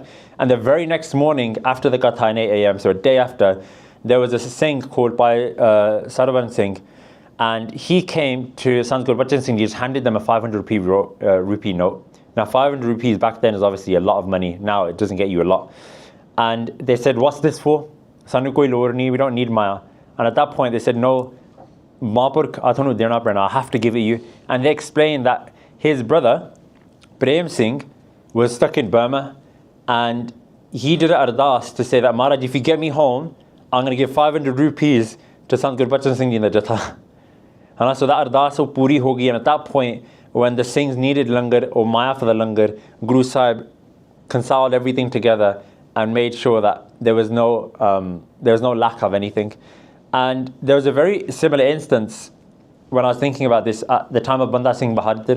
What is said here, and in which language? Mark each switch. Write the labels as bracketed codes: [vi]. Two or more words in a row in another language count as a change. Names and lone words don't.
[en] And the very next morning, after the Katha at 8 a.m., so a day after, there was a Singh called Bhai Sarvan Singh, and he came to Sant Gurbachan Singh Ji, just handed them a 500 rupee note. Now 500 rupees back then is obviously a lot of money. Now it doesn't get you a lot. And they said, what's this for? [pa] ਸਾਨੂੰ ਕੋਈ ਲੋੜ ਨਹੀਂ, [en] we don't need Maya. And at that point they said, no, Mahapurkh, I have to give it you. And they explained that his brother, Prem Singh, was stuck in Burma, and he did an ardas to say that, Maharaj, if you get me home, I'm going to give 500 rupees to Sant Gurbachan Singh Ji in the Jatha. So that ardas [pa] ਪੂਰੀ ਹੋਗੀ, [en] and at that point, when the Singhs needed langar or maya for the langar, Guru Sahib consoled everything together and made sure that there was no lack of anything. And there was a very similar instance when I was thinking about this at the time of Banda Singh Bahadur.